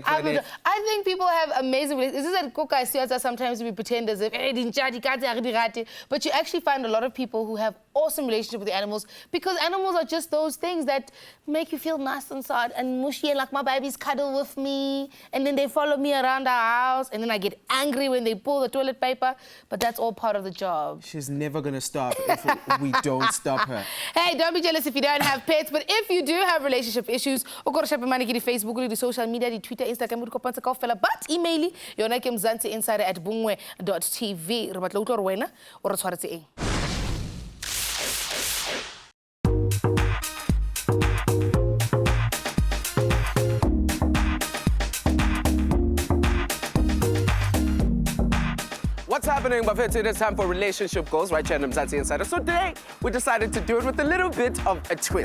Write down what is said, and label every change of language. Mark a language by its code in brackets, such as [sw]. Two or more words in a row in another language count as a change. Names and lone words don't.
[en] I think people have amazing relationships. This is at Coca Siata, sometimes we pretend as if, but you actually find a lot of people who have awesome relationship with the animals, because animals are just those things that make you feel nice inside and mushy, and like my babies cuddle with me, and then they follow me around the house, and then I get angry when they pull the toilet paper, but that's all part of the job. She's never gonna stop if we don't stop her. Hey, don't be jealous if you don't have pets, but if you do have relationship issues, Facebook, the social media, the Twitter, Instagram, but email [st] yona ke [en] Mzansi Insider at bungwe.tv. [st] Re batla utlwa wena o re tshwaretse eng. [en] What's happening, Buffett? It is time for relationship goals, right here on Mzansi Insider. So today, we decided to do it with a little bit of a twist.